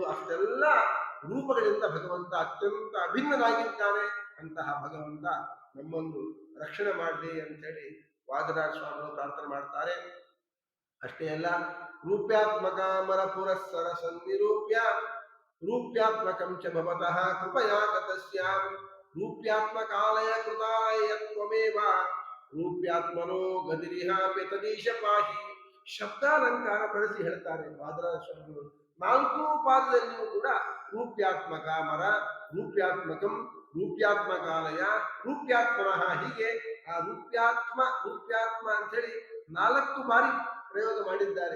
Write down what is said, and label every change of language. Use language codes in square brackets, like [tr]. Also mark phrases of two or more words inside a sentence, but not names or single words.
[kn] ಅಷ್ಟೆಲ್ಲ ರೂಪಗಳಿಂದ ಭಗವಂತ ಅತ್ಯಂತ ಅಭಿನ್ನನಾಗಿದ್ದಾನೆ. ಅಂತಹ ಭಗವಂತ ನಮ್ಮನ್ನು ರಕ್ಷಣೆ ಮಾಡಲಿ ಅಂತೇಳಿ ವಾದರಾಜ ಸ್ವಾಮಿಗಳು ಪ್ರಾರ್ಥನೆ ಮಾಡ್ತಾರೆ. ಅಷ್ಟೇ ಅಲ್ಲ, [sa] ರೂಪ್ಯಾತ್ಮಕ ಮರ ಪುರಸ್ಸರ ಸನ್ನಿರೂಪ್ಯ ರೂಪ್ಯಾತ್ಮಕಂ ಚ ಭವತಃ ಕೃಪಯಾ ಗತಸ್ಯಾಂ ರೂಪ್ಯಾತ್ಮಕಾಲಯ ಕೃತಾಲಯ ತ್ವಮೇವ ರೂಪ್ಯಾತ್ಮನೋ ಗತಿರಿಹಾಪಿ ತದೀಶ ಪಾಹಿ. [kn] ಶಬ್ದಾಲಂಕಾರ ಬಳಸಿ ಹೇಳ್ತಾರೆ ವಾದರಾಜ ಸ್ವಾಮಿಗಳು. 4 ಪಾದದಲ್ಲಿಯೂ ಕೂಡ [sa] ರೂಪ್ಯಾತ್ಮಕ ಮರ, ರೂಪ್ಯಾತ್ಮಕಂ, ರೂಪ್ಯಾತ್ಮಕಾಲಯ, ರೂಪ್ಯಾತ್ಮನಃ, [kn] ಹೀಗೆ ಆ ರೂಪ್ಯಾತ್ಮ ಅಂತ ಹೇಳಿ 4 ಬಾರಿ ಪ್ರಯೋಗ ಮಾಡಿದ್ದಾರೆ.